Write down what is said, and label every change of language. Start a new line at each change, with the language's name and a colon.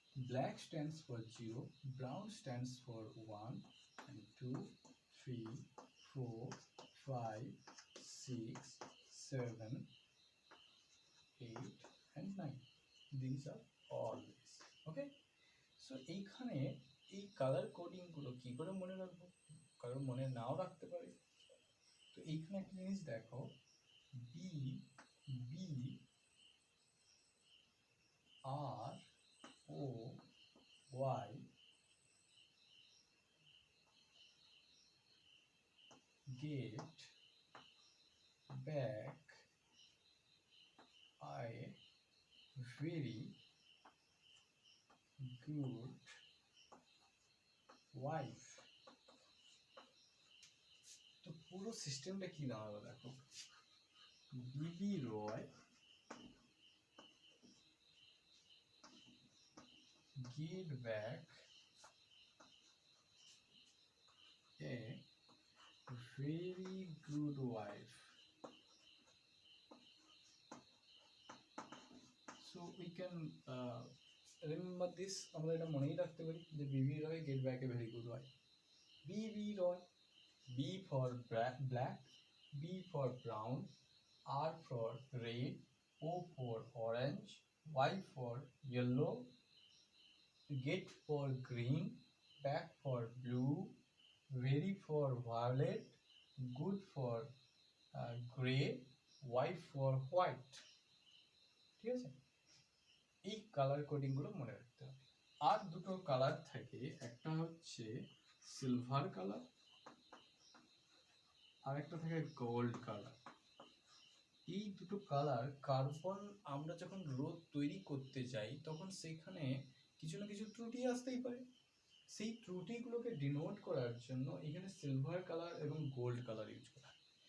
English: Black stands for 0, brown stands for 1 and 2, 3, 4, 5, 6, 7, 8 and 9. These are all these. Okay, so
Bangla: এইখানে এই colour coding গুলো কি করে মনে রাখবো, কারণ মনে নাও রাখতে পারে। তো এইখানে একটা জিনিস দেখো, B B আর O Y
English: get back a very good wife.
Bangla: তো পুরো সিস্টেমটা কি দাঁড়ালো দেখো, বিবি রয়
English: get back a very good wife. So we can remember this,
Bangla: আমরা এটা মনেই রাখতে পারি যে বিবি রয়
English: get back a very good wife.
Bangla: Bibi Roy,
English: B for black, B for brown, R for red, O for orange, Y for yellow, get for green, back for blue, very for violet, good for gray, Y for white.
Bangla: ঠিক আছে, এই colour coding গুলো মনে রাখতে হবে। আর দুটো colour থাকে, একটা হচ্ছে সিলভার কালার আর একটা থাকে গোল্ড কালার। এই দুটো কালার কার্বন আমরা যখন রোদ তৈরি করতে যাই তখন সেখানে কিছু না কিছু ত্রুটি আসতেই পারে, সেই ত্রুটিগুলোকে ডিনোট করার জন্য এখানে সিলভার কালার এবং গোল্ড কালার ইউজ করা হয়।